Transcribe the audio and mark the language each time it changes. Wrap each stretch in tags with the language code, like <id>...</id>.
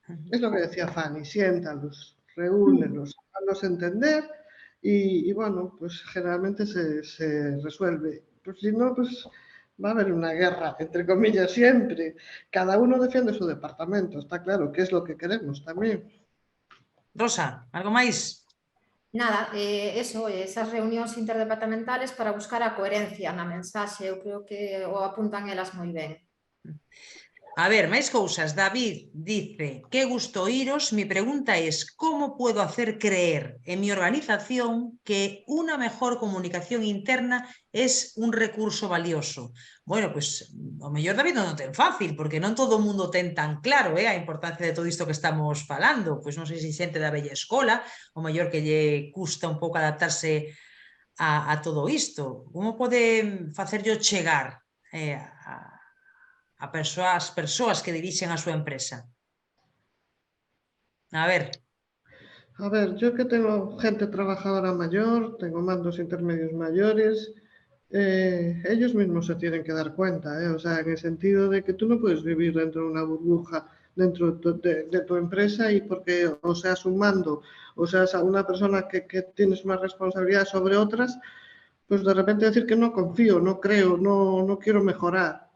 <es>Es lo que decía Fanny, siéntalos, reúnelos, hazlos entender y bueno, pues generalmente se resuelve. Pues si no, pues va a haber una guerra, entre comillas, siempre. Cada uno defiende su departamento, está claro, que es lo que queremos también.</es> <gl>Rosa, ¿algo máis? Nada, eso, esas reunións interdepartamentales para buscar a coherencia na mensaxe, eu creo que o apuntan elas moi ben. A ver, máis cousas.</gl> <es>David dice, qué gusto oíros. Mi pregunta es, ¿cómo puedo hacer creer en mi organización que una mejor comunicación interna es un recurso valioso?</es> <gl>Bueno, pues, o mellor David non ten fácil, porque non todo o mundo ten tan claro a importancia de todo isto que estamos falando. Pois non sei se xente da vella escola, o mellor que lle custa un pouco adaptarse a todo isto. Como pode facerllo chegar as persoas que dirixen a súa empresa? A ver.</gl> <es>A ver, yo que tengo gente trabajadora mayor, tengo mandos intermedios mayores, ellos mismos se tienen que dar cuenta, o sea, en el sentido de que tú no puedes vivir dentro de una burbuja dentro de tu empresa y porque o seas un mando o seas una persona que tienes más responsabilidad sobre otras, pues de repente decir que no confío, no creo, no quiero mejorar.</es>